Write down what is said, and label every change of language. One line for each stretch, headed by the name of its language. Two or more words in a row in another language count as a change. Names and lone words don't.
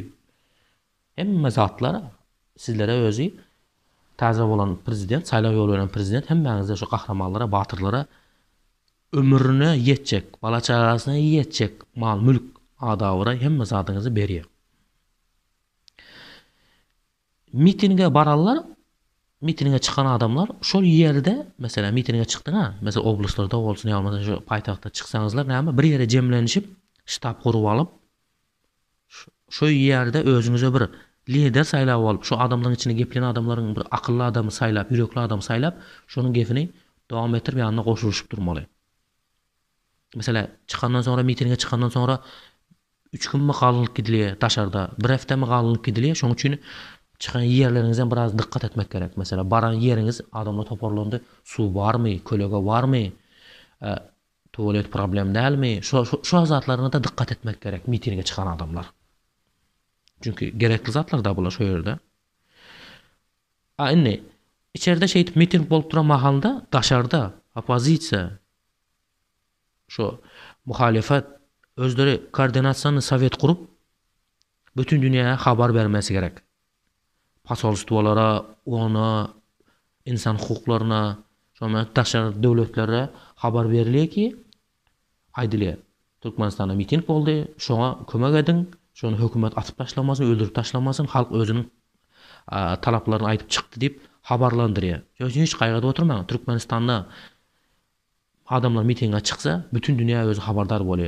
Turkmen: Hemme zatlar sizlere özü taze bolan prezident, saýlaw ýoly bilen prezident hemmäňizde şu kahramanlara, batyrlara ömrüne yetjek, bala çagasyna yetjek mal, mülk, adawra hemme zatyňyzy berýär. Mitinge barallar, mitinge çıkan adamlar şol ýerde, mesela mitinge çykdyňa, mesela oblastlarda bolsun, ýa-da şu paýtagtda çyksaňyzlar, näme bir ýere jemlenişip, ştab gurup alyp, şu ýerde özüňize bir lider saýlap alyp, şu adamlaryň içine geplen adamlaryň bir akylly adamy saýlap, ýürekli adam saýlap, şonuň gefini dowam ettirip ýanyna goşulyşyp durmaly. Mesela çıkandan sonra, mitinge çıkandan sonra 3 gün mi galyp gidilýär daşarda, bir hafta mı galyp gidilýär, şoň üçin çıkan yerlerinizden biraz dikkat etmek gerek. Mesela baran yeriniz adamla toparlandı.
Turkish: Su var mı? Kölege var mı? Tuvalet problem değil mi?
Turkmen: Şu zatlarına da dikkat etmek gerek. Mitinge çıkan adamlar. Çünkü gerekli zatlar da bular şu yerde. Anne, içeride miting bolup duran mahalda daşarda opozisiya şu muhalefet özleri koordinasiýany sowet kurup bütün dünyaya habar vermesi gerek. Pasolstwalara, ona, insan hukuklaryna, şoňa daşar döwletlere habar berilýär ki, aýdylýar. Türkmenistanda miting boldy, şoňa kömek ediň, şonu hökümet atyp taşlamasyn, öldürüp taşlamasyn, halk özüniň talaplaryny aýdyp çykdy diýip habarlandyrýar. Şoň hiç gaýgadyp oturmaň. Türkmenistanda adamlar mitinge çyksa, bütün dünya özü habardar bolýar.